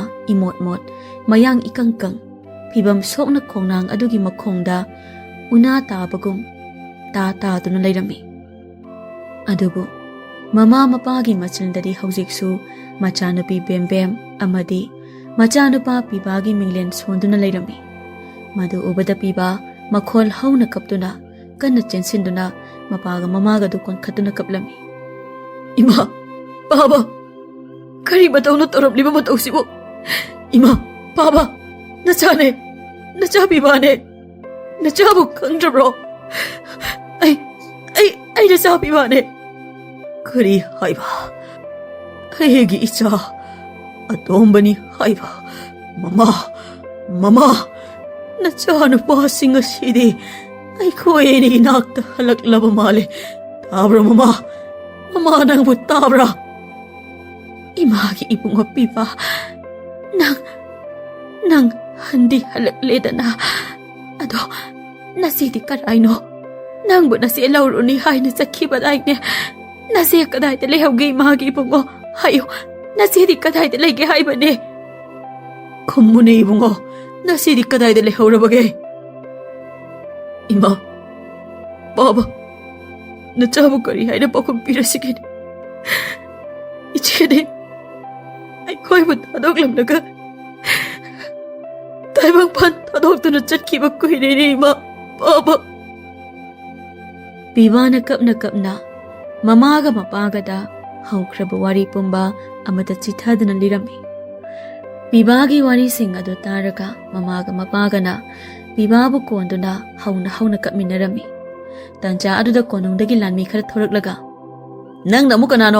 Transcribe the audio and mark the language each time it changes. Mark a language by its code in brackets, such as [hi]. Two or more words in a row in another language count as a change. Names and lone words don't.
[mni] imot mayang ikangkang pibam sokna khongnang adugi makhongda una tabagum ta duna leirami adubu mama mapagi machindadi haujiksu machanupi bembem amadi machanupa pibagi minglen sonduna leirami madu ubada piba makhol hauna kaptuna kanna chensinduna mapaga mamaga do konkhatuna kaplami Ima Baba kari batawna torobliba matawsibo Ima Baba nachane nachabibane nachabu khandrabro ai nachabibane kari haiba hegi icha atombani haiba mama nachanu pasinga sidi ai khoeni nakta halaklaba male tabra mama nang butabra imagi ibunga piba nang handi halakledana ado nasidi karaino nang bu nasi lauruni haina sakhibadaine nasi kadai te lehawge imagi ibungo hayo nasidi kadai te lege haibane khumune ibungo nasidi kadai te lehawrabage ima baba nachabu kari haina pakum pirasigin ichede ai khoi bu tadoklamnaga taibang pan tadokduna chatkiba kuhirene ima baba Bibana kapna mamaga mapaga da haukraba wari pumba amata chithadana lirami ꯄꯤꯕꯥꯒꯤ ꯋꯥꯔꯤꯁꯤꯡ ꯑꯗꯨ ꯇꯥꯔꯒ ꯃꯃꯥꯒ ꯃꯄꯥꯒꯅ ꯄꯤꯕꯥꯕꯨ ꯀꯣꯟꯗꯨꯅ ꯍꯧꯅ ꯀꯞꯃꯤꯟꯅꯔꯝꯃꯤ꯫ ꯇꯟꯖꯥ ꯑꯗꯨꯗ ꯀꯣꯅꯨꯡꯗꯒꯤ ꯂꯥꯟꯃꯤ ꯈꯔ ꯊꯣꯔꯛꯂꯒ, "ꯅꯪꯅ ꯑꯃꯨꯛ ꯀꯅꯥꯅꯣ?